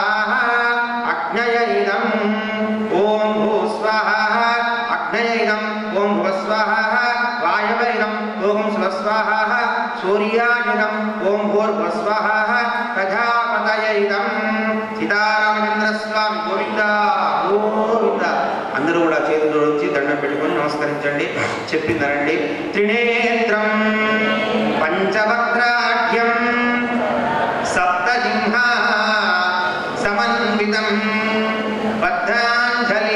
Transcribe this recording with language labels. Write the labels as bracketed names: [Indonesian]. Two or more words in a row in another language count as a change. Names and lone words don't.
[Sanskrit] अग्नय इदं ओम भू स्वाहा। अग्नय इदं ओम भुव स्वाहा। वायव इदं ओम स्व स्वाहा। सूर्याय इदं ओम भूर्भुव स्वाहा। प्रजापतये इदं सीतारामचंद्र स्वामी गोविंद गोविंद। [Telugu] అందరూ కూడా చేతులు జోడించి దండం పెట్టుకొని నమస్కరించండి. చెప్పిందనండి. [Sanskrit] త్రినేత్రం పంచవక్త్రాఢ్యం సప్తజిహ్వ సమన్వితం బద్ధాంజలి